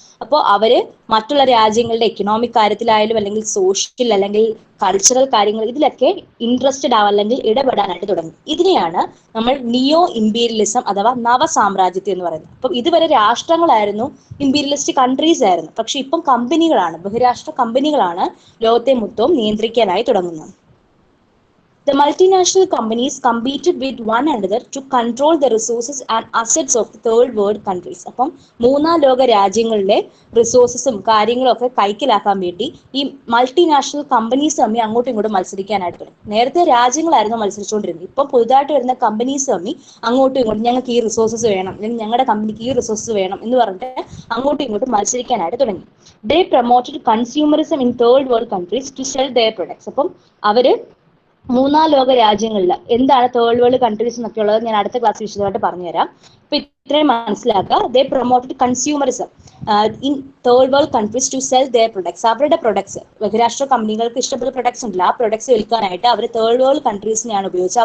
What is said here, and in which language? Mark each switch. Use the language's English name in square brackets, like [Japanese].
[Malayalam] അപ്പോൾ അവര് മറ്റുള്ള രാജ്യങ്ങളുടെ എക്കണോമിക് കാര്യത്തിലായാലും അല്ലെങ്കിൽ സോഷ്യൽ അല്ലെങ്കിൽ കൾച്ചറൽ കാര്യങ്ങൾ ഇതിലൊക്കെ ഇൻട്രസ്റ്റഡ് ആവാൻ അല്ലെങ്കിൽ ഇടപെടാനായിട്ട് തുടങ്ങി. ഇതിനെയാണ് നമ്മൾ നിയോ ഇമ്പീരിയലിസം അഥവാ നവസാമ്രാജ്യത്വം എന്ന് പറയുന്നത്. അപ്പം ഇതുവരെ രാഷ്ട്രങ്ങളായിരുന്നു, ഇമ്പീരിയലിസ്റ്റ് കൺട്രീസ് ആയിരുന്നു. പക്ഷെ ഇപ്പം കമ്പനികളാണ്, ബഹുരാഷ്ട്ര കമ്പനികളാണ് ലോകത്തെ മൊത്തവും നിയന്ത്രിക്കാനായി തുടങ്ങുന്നത്. [English] The multinational companies competed with one another to control the resources and assets of the third world countries. [Malayalam] അപ്പം മൂന്നാം ലോക രാജ്യങ്ങളിലെ റിസോഴ്സസും കാര്യങ്ങളും ഒക്കെ കൈക്കലാക്കാൻ വേണ്ടി ഈ മൾട്ടിനാഷണൽ കമ്പനീസ് തമ്മിൽ അങ്ങോട്ടും ഇങ്ങോട്ടും മത്സരിക്കാനായിട്ട് തുടങ്ങി. നേരത്തെ രാജ്യങ്ങളായിരുന്നു മത്സരിച്ചുകൊണ്ടിരുന്നത്. ഇപ്പം പുതുതായിട്ട് വരുന്ന കമ്പനീസ് തമ്മിൽ അങ്ങോട്ടും ഇങ്ങോട്ടും ഞങ്ങൾക്ക് ഈ റിസോഴ്സസ് വേണം, അല്ലെങ്കിൽ ഞങ്ങളുടെ കമ്പനിക്ക് ഈ റിസോഴ്സസ് വേണം എന്ന് പറഞ്ഞിട്ട് അങ്ങോട്ടും ഇങ്ങോട്ടും മത്സരിക്കാനായിട്ട് തുടങ്ങി. [English] They promoted consumerism in third world countries to sell their products. [Malayalam] അപ്പം അവര് മൂന്നാം ലോക രാജ്യങ്ങളിൽ എന്താണ് തേർഡ് വേൾഡ് കൺട്രീസ് എന്നൊക്കെ ഉള്ളത് ഞാൻ അടുത്ത ക്ലാസ് വിശദമായിട്ട് പറഞ്ഞുതരാം. അപ്പൊ ഇത്രയും മനസ്സിലാക്കുക. [English] They promoted consumerism in third world countries to sell their products. [Malayalam] അവരുടെ പ്രൊഡക്ട്സ്, ബഹുരാഷ്ട്ര കമ്പനികൾക്ക് ഇഷ്ടപ്പെട്ട പ്രൊഡക്ട്സ് ഉണ്ടല്ലോ, ആ പ്രൊഡക്ട്സ് വിൽക്കാനായിട്ട് അവർ തേർഡ് വേൾഡ് കൺട്രീസിനെയാണ് ഉപയോഗിച്ചത്.